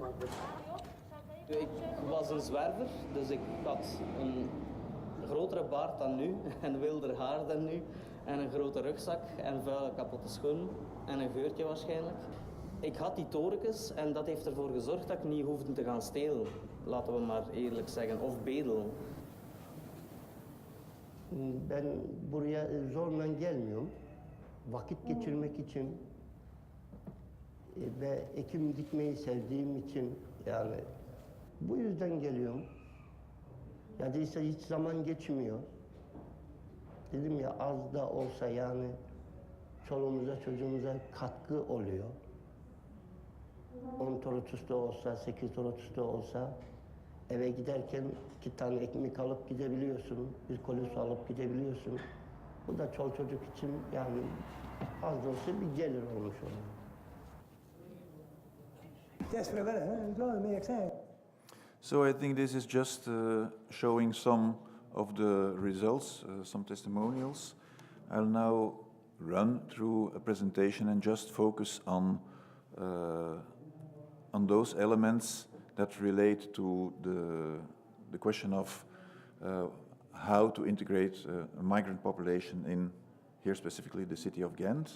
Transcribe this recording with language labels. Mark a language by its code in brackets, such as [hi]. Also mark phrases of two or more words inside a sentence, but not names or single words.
[nl] Ik was een zwerver, dus ik had een grotere baard dan nu, en wilder haar dan nu, en een grote rugzak en vuile kapotte schoenen en een geurtje waarschijnlijk. Ik had die torentjes en dat heeft ervoor gezorgd dat ik niet hoefde te gaan stelen, laten we maar eerlijk zeggen, of bedelen. [tr] Ben buraya zorla gelmiyorum. Vakit geçirmek için ve ekim dikmeyi sevdiğim için yani bu yüzden geliyorum. Ya değilse hiç zaman geçmiyor. Dedim ya az da olsa yani çoluğumuza çocuğumuza katkı oluyor. 10 torotus da olsa, 8 torotus da olsa eve giderken 2 tane ekmek alıp gidebiliyorsun, bir koli su alıp gidebiliyorsun. Bu da çoluk çocuk için yani az da olsa bir gelir olmuş oluyor. [en] So I think this is just showing some of the results, some testimonials. I'll now run through a presentation and just focus on those elements that relate to the question of how to integrate a migrant population in, here specifically, the city of Ghent.